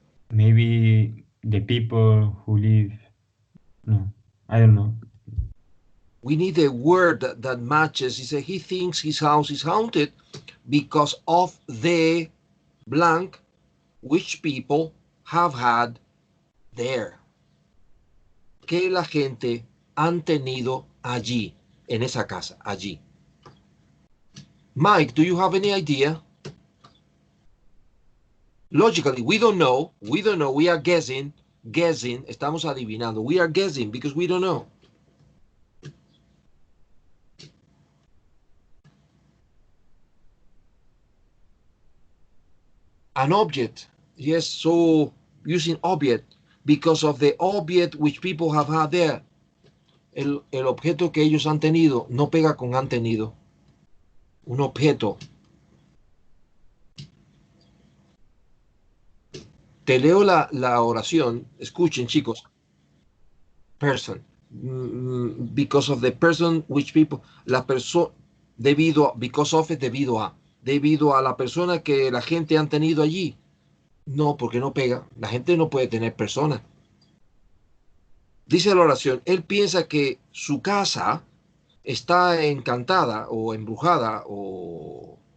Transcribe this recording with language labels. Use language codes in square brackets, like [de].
[en] Maybe the people who live. No, I don't know. We need a word that matches. He said he thinks his house is haunted because of the blank which people have had there. [es] Que la gente han tenido allí, en esa casa, allí. [en] Mike, do you have any idea? Logically, we don't know, we are guessing, [es] estamos adivinando, [en] we are guessing because we don't know. An object, Yes, so using object because of the object which people have had there. [es] El objeto que ellos han tenido no pega con han tenido. Un objeto. Te leo la oración. Escuchen, chicos. Person. [en] Because of the person which people. [es] La persona. Debido a. [en] Because of it, [es] debido a. Debido a la persona que la gente han tenido allí. No, porque no pega. La gente no puede tener personas. Dice la oración. Él piensa que su casa está encantada o embrujada o.